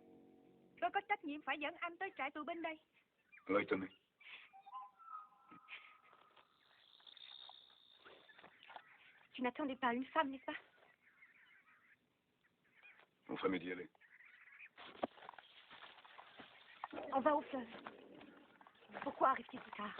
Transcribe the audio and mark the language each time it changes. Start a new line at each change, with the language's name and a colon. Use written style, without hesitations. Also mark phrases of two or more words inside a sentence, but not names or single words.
Vietnamese: Tôi có trách nhiệm phải dẫn anh tới trại tù binh đây. Lời Tommy.
French: Tu n'attendais pas une femme, n'est-ce pas? On ferait mieux d'y aller. On va au fleuve. Pourquoi arrive-t-il plus tard?